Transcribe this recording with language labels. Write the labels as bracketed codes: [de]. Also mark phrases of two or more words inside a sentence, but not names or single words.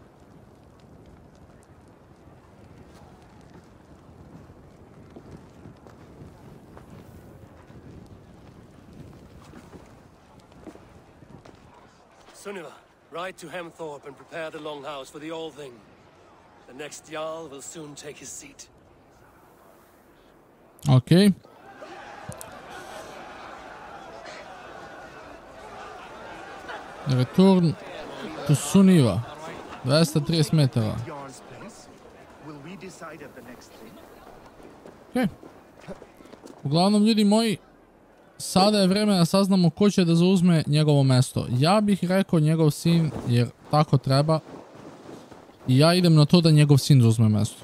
[en] Sunniva, ride to Hemthorpe and prepare the longhouse for the All Thing. The next Jarl will soon take his seat. Okay. Return to Sunniva. [sr] 230 metara. Okay. Uglavnom, ljudi moji, sada je vreme da saznamo ko će da zauzme njegovo mesto. Ja bih rekao njegov sin, jer tako treba. I ja idem na to da njegov sin zauzme mesto.